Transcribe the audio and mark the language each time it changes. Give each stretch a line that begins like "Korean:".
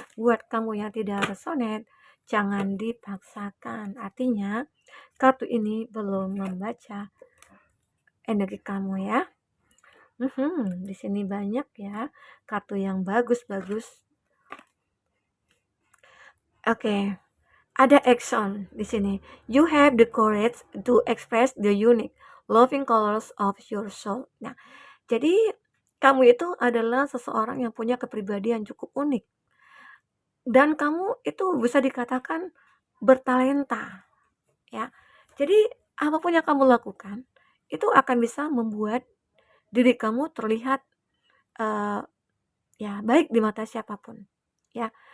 Indonesian: Buat kamu yang tidak resonate, jangan dipaksakan. Artinya, kartu ini belum membaca energi kamu ya. Di sini banyak ya kartu yang bagus-bagus. Oke. Ada action di sini.
English: You have the courage to express the unique, loving colors of your soul.
Indonesian: Nah, jadi kamu itu adalah seseorang yang punya kepribadian cukup unik. Dan kamu itu bisa dikatakan bertalenta, ya. Jadi apapun yang kamu lakukan, itu akan bisa membuat diri kamu terlihat uh, ya baik di mata siapapun, ya.